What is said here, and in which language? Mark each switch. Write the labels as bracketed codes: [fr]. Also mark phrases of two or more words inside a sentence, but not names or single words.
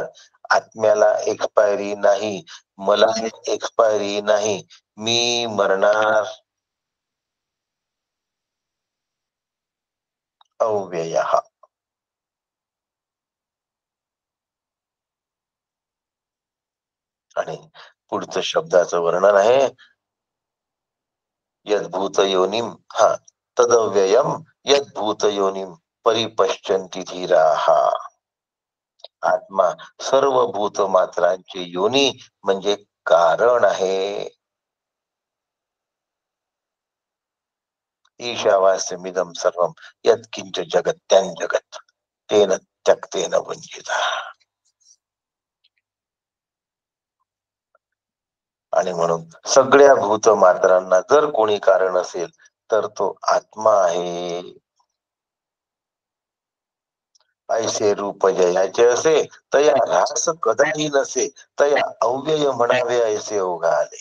[mr] आत्म्याला एक्सपायरी नाही, मला एक्सपायरी नाही, मी मरणार. अव्यय. आणि पुढचं शब्दाचं वर्णन आहे [sa] यद्भूत योनिम, [mr] हा, [sa] तदव्ययम यद्भूत योनिम परिपश्यन्ति धीराः. [mr] आत्मा सर्व भूत मात्रांचे योनी म्हणजे कारण आहे. [sa] ईशावास्यमिदं सर्वं यत्किंच जगत्यां जगत तेन त्यक्तेन वंचिता. [mr] आणि म्हणून सगळ्या भूत मात्रांना जर कोणी कारण असेल तर तो आत्मा आहे. ऐसे रूप जयाचे असे तया रास कदाही नसे, तया अव्यय म्हणावे ऐसे ओघा आले.